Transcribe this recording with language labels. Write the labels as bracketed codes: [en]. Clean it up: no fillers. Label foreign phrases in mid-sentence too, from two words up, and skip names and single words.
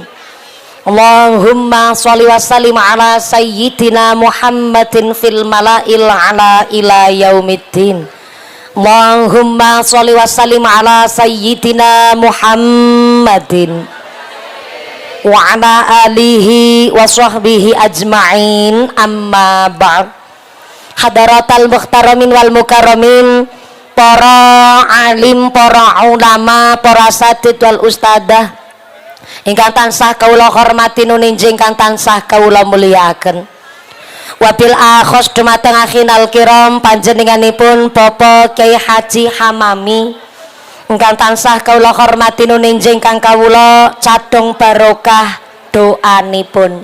[ar] اللهم صل وسلم على سيدنا محمد في الملأ الأعلى إلى يوم الدين. اللهم صل وسلم على سيدنا محمد وعلى آله وصحبه أجمعين، أما بعد. حضرات المحترمين والمكرمين, [jv] para alim, para ulama, para [ar] أساتيذ والأستاذة [jv] ingkang tansah kawula hormati nuninjing ingkang tansah kawula mulyakaken. [ar] وبالأخص [jv] dumateng [ar] أخينا الكرام [jv] panjenenganipun Bapak Kyai Haji Hamami ingkang tansah kawula hormati nuninjing ingkang kawula cadung barokah doanipun.